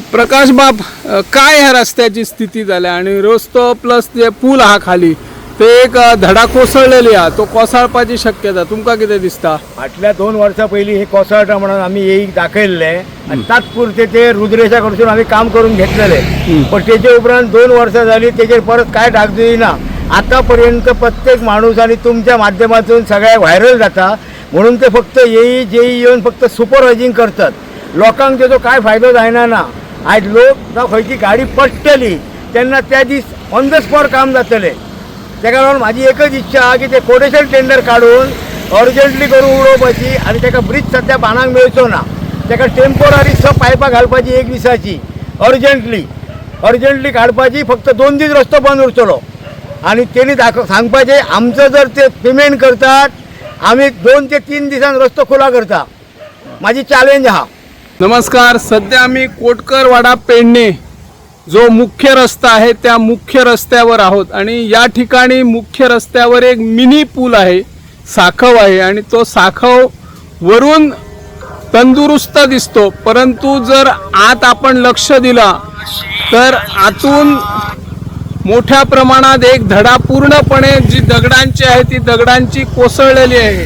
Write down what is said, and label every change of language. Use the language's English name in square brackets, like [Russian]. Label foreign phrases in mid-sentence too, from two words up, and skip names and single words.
[Konkani] प्रकाश बाब, काय ह्या रस्त्याची स्थिती जाल्या आणि रस्तो प्लस जे पूल हा खाली ते एक धडा कोसळलेली हा, तो कोसळपाची शक्यता तुमका कितें दिसता? फाटल्या 2 वर्सां पयलीं हे कोसळटा म्हणून आमी येईक दाखयल्ले आनी तात्पुरते ते रुद्रेशा कडसून आमी काम करून घेतलेले. पण तेजे उपरांत 2 वर्सां जाली, तेजेर परत काय डागदुयी ना. आतापर्यंत प्रत्येक माणूस आणि तुमच्या माध्यमातून सगळ्या व्हायरल जाता म्हणून ते फक्त येई जेई येऊन फक्त सुपरवायझिंग करतात. लोकांक तेजो काय फायदो जायना ना. आज लोक जावं खंयची गाडी पडटली तेन्ना त्या दीस [English] on the spot [Konkani] काम जातले. तेका लागून म्हाजी एकच इच्छा आहा की ते [English] quotation tender [Konkani] काडून अर्जंटली करून उडोवपाची आनी तेका ब्रिज सद्या बांदूंक मेळचो ना. तेका टेम्पोररी पायपां घालपाची 1 दिसाची अर्जंटली काडपाची. फक्त 2 दीस रस्तो बंद उरतलो आनी तेणी सांगपाचें आमचो जर ते पेमेंट करतात आमी 2 ते 3 दिसान रस्तो खुला करता. माझी चॅलेंज आहा. [Marathi] नमस्कार, सध्या आम्ही कोटकरवाडा पेडणे जो मुख्य रस्ता आहे त्या मुख्य रस्त्यावर आहोत आणि या ठिकाणी मुख्य रस्त्यावर एक मिनी पूल आहे, साखव आहे आणि तो साखव वरून तंदुरुस्त दिसतो, परंतु जर आत आपण लक्ष दिला तर आतून मोठ्या प्रमाणात एक धडा पूर्णपणे जी दगडांची आहे ती दगडांची कोसळलेली आहे.